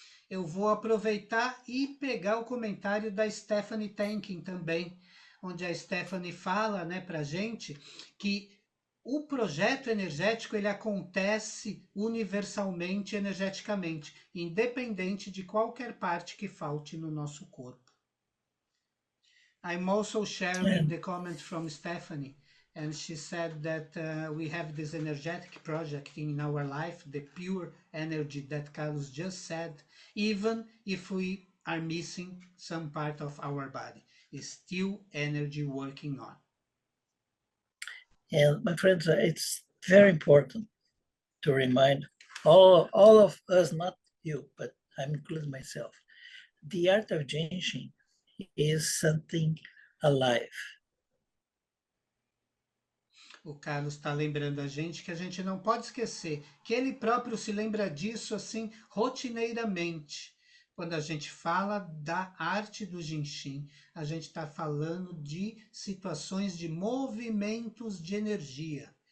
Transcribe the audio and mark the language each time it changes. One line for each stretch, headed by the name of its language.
Portuguese: Eu vou aproveitar e pegar o comentário da Stephanie Tankin também, onde a Stephanie fala, né, para a gente que o projeto energético ele acontece universalmente, energeticamente, independente de qualquer parte que falte no nosso corpo.
English: I'm also sharing the comment from Stephanie, and she said that we have this energetic project in our life, the pure energy that Carlos just said, even if we are missing some part of our body, is still energy working on. And my friends, it's very important to remind all of us, not you, but I'm including myself, the art of Genshin is something alive.
Portuguese: O Carlos está lembrando a gente não pode esquecer que ele próprio se lembra disso assim rotineiramente. Quando a gente fala da arte do Genshin, a gente está falando de situações de movimentos de energia.